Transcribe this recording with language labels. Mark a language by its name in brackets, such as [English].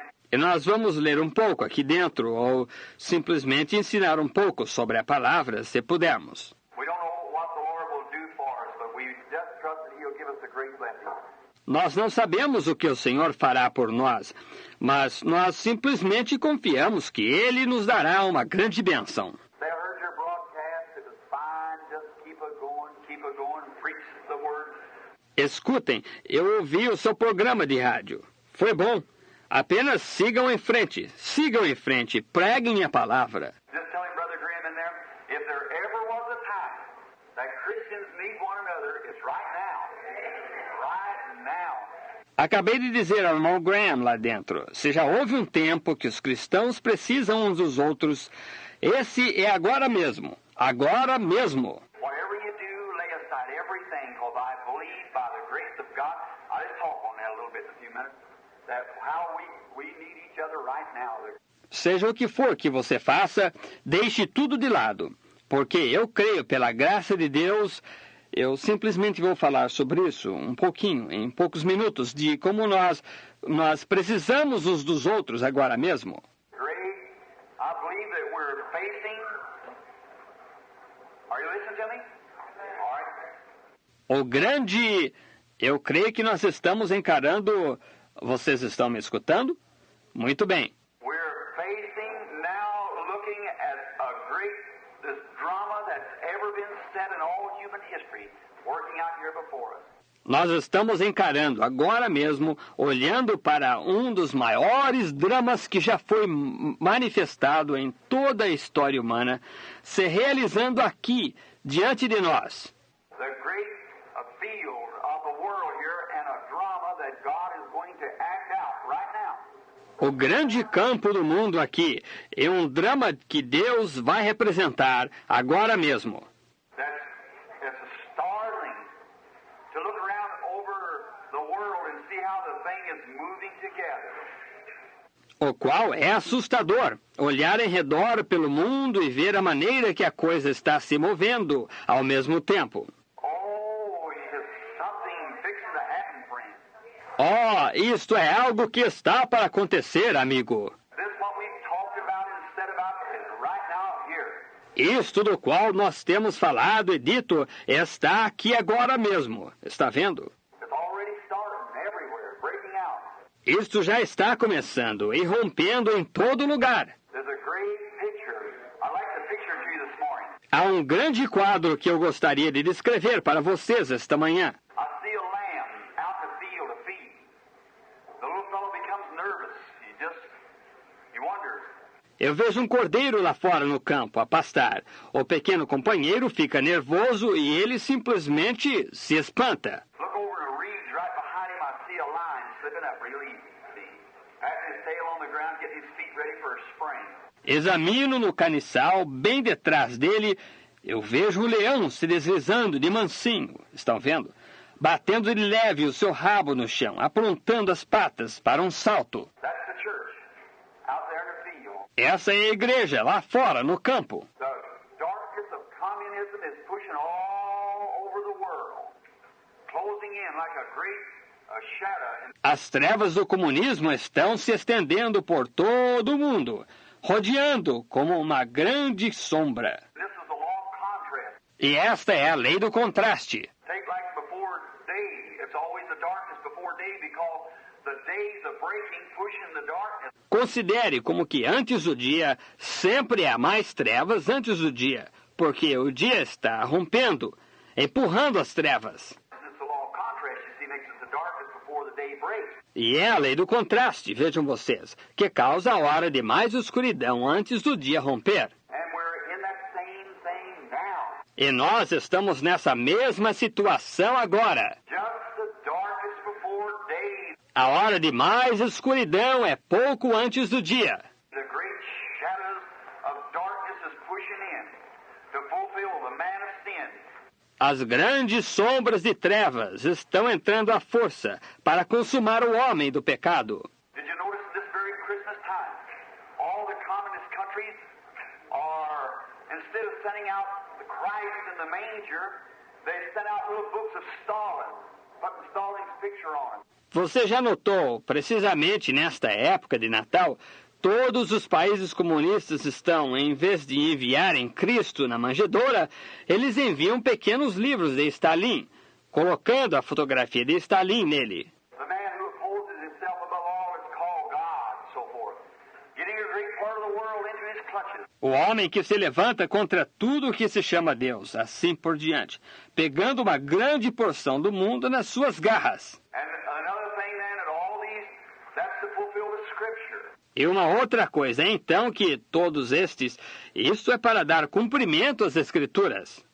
[Portuguese] E nós vamos ler um pouco aqui dentro, ou simplesmente ensinar um pouco sobre a palavra, se pudermos. [English] We don't know what the Lord will do for us, but we just trust that He'll give us a great blessing. [Portuguese] Nós não sabemos o que o Senhor fará por nós, mas nós simplesmente confiamos que Ele nos dará uma grande bênção. [English] They heard your broadcast. It was fine. Just keep it going, preach the word. [Portuguese] Escutem, eu ouvi o seu programa de rádio. Foi bom. Apenas sigam em frente, preguem a palavra. [English] Just telling Brother Graham in there, if there ever was a time that Christians need one another, it's right now. Right now. [Portuguese] Acabei de dizer ao irmão Graham lá dentro, se já houve um tempo que os cristãos precisam uns dos outros, esse é agora mesmo. Agora mesmo. [English] Whatever you do, lay aside everything, because I believe by the grace of God, I'll just talk on that a little bit in a few minutes, that how we need each other right now. [Portuguese] Seja o que for que você faça, deixe tudo de lado, porque eu creio, pela graça de Deus, eu simplesmente vou falar sobre isso um pouquinho, em poucos minutos, de como nós precisamos uns dos outros agora mesmo. [English] Great, I believe that we're facing. Are you listening to me? All right. [Portuguese] O grande, eu creio que nós estamos encarando. Vocês estão me escutando? Muito bem. [English] We're facing now, looking at this drama that's ever been set in all human history, working out here before us. [Portuguese] Nós estamos encarando agora mesmo, olhando para um dos maiores dramas que já foi manifestado em toda a história humana, se realizando aqui, diante de nós. [English] The great field of the world here and a drama that God is going to act out right now. [Portuguese] O grande campo do mundo aqui é um drama que Deus vai representar agora mesmo. [English] It's startling to look around over the world and see how the thing is moving together. [Portuguese] O qual é assustador, olhar em redor pelo mundo e ver a maneira que a coisa está se movendo ao mesmo tempo. [English] Oh, it's something fixing to happen, friend. [Portuguese] Oh, isto é algo que está para acontecer, amigo. [English] This what we've talked about and said about is right now here. [Portuguese] Isto do qual nós temos falado e dito está aqui agora mesmo. Está vendo? [English] It's already starting everywhere, breaking out. [Portuguese] Isto já está começando e rompendo em todo lugar. [English] There's a great picture. I like the picture to you this morning. [Portuguese] Há um grande quadro que eu gostaria de descrever para vocês esta manhã. [English] I see a lamb out in the field to feed. The little fellow becomes nervous. He wonders. [Portuguese] Eu vejo um cordeiro lá fora no campo a pastar. O pequeno companheiro fica nervoso e ele simplesmente se espanta. [English] Look over the reeds right behind him. I see a lion slipping up real easy. Patting his tail on the ground, getting his feet ready for a spring. [Portuguese] Examino no caniçal, bem detrás dele, eu vejo o leão se deslizando de mansinho. Estão vendo? Batendo de leve o seu rabo no chão, aprontando as patas para um salto. [English] That's the church out there in the field. [Portuguese] Essa é a igreja, lá fora, no campo. [English] The darkness of communism is pushing all over the world, closing in like a great shadow. [Portuguese] As trevas do comunismo estão se estendendo por todo o mundo, rodeando como uma grande sombra. [English] This is the law of contrast. [Portuguese] E esta é a lei do contraste. [English] Take like before day. It's always the darkness before day because the days of breaking pushing the darkness. [Portuguese] Considere como que antes do dia sempre há mais trevas antes do dia, porque o dia está rompendo, empurrando as trevas. [English] It's the law of contrast, you see, makes it the darkness before the day breaks. [Portuguese] E é a lei do contraste, vejam vocês, que causa a hora de mais escuridão antes do dia romper. [English] And we're in that same thing now. [Portuguese] E nós estamos nessa mesma situação agora. [English] Just the darkest before day. [Portuguese] A hora de mais escuridão é pouco antes do dia. [English] The great shadows of darkness is pushing in to fulfill the man of sin. [Portuguese] As grandes sombras de trevas estão entrando à força para consumar o homem do pecado. [English] Did you notice this very Christmas time, all the communist countries are, instead of sending out the Christ in the manger, they sent out little books of Stalin, putting Stalin's picture on it. [Portuguese] Você já notou, precisamente nesta época de Natal, todos os países comunistas estão, em vez de enviarem Cristo na manjedoura, eles enviam pequenos livros de Stalin, colocando a fotografia de Stalin nele. [English] The man who opposes himself above all is called God, and so forth. Getting a great part of the world into his clutches. [Portuguese] O homem que se levanta contra tudo o que se chama Deus, assim por diante, pegando uma grande porção do mundo nas suas garras. [English] And another thing then, that all these, that's to fulfill the Scripture. [Portuguese] E uma outra coisa, então, que todos estes, isto é para dar cumprimento às Escrituras.